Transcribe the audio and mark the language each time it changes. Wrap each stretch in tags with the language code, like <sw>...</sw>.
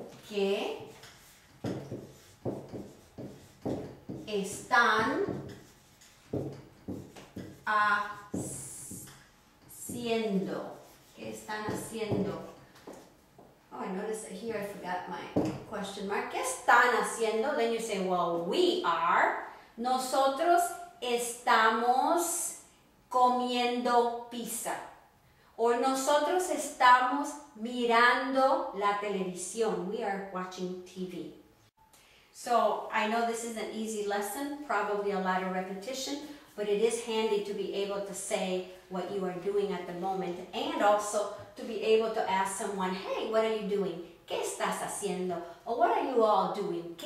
<es>¿Qué están haciendo? ¿Qué están haciendo?</es> <en>Oh, I noticed that here I forgot my question mark.</en> <es>¿Qué están haciendo?</es> <en>Then you say, well, we are.</en> <es>Nosotros estamos comiendo pizza. Or nosotros estamos mirando la televisión.</es> <en>We are watching TV. So I know this is an easy lesson, probably a lot of repetition, but it is handy to be able to say what you are doing at the moment and also to be able to ask someone, hey, what are you doing?</en> <es>¿Qué estás haciendo?</es> <en>Or what are you all doing?</en>